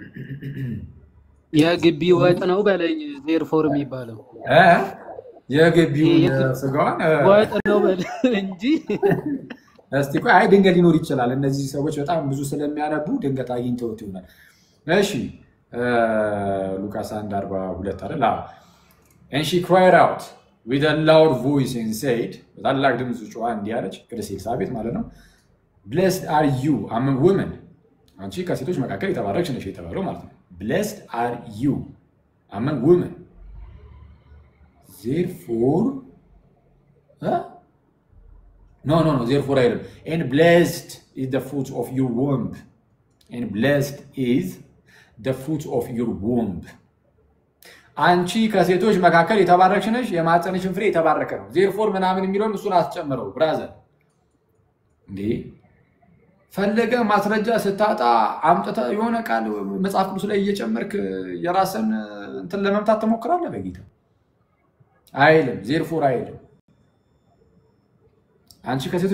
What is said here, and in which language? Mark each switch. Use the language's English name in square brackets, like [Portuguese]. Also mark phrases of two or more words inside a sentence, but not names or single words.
[Amharic] የግቢ ወጥ ነው በለኝ [English] therefore የሚባለው [Amharic] የግቢው ስጋዋን ወጥ ነው በለኝ እንጂ እስቲ ቆይ አይ ድንገት ሊኖር ይችላል። እነዚህ ሰዎች በጣም ብዙ ስለሚያነቡ ድንገት አግኝተውት ይሆናል። እሺ ሉቃስ 1:42 አይደል? [English] and she cried out with a loud voice and said [Amharic] በታላቅ ድምፅ ጮኻ እንዲህ አለች። ቅድስት ኤልሳቤጥ ማለት ነው። [English] blessed are you among women [Amharic] አንቺ ከሴቶች መካከል የተባረክሽ ነሽ የተባለው ማለት ነው። [English] blessed are you among women therefore No, therefore I and blessed is the fruit of your womb. And blessed is the fruit of your womb. [Amharic] አንቺ ከሴቶች መካከል የተባረክሽ ነሽ የማህፀንሽን ፍሬ የተባረከ ነው ዜርፎር ምናምን የሚለውን እሱን አስጨምረው ብራዘር እንዴ ፈለገ ማስረጃ ስታጣ አምጥተ የሆነ ቃል መጽሐፍ ቅዱስ ላይ እየጨመርክ የራስን እንትን ለመምታት ተሞክራለህ በጌታ አይልም ዜርፎር አይልም አንቺ ከሴቶች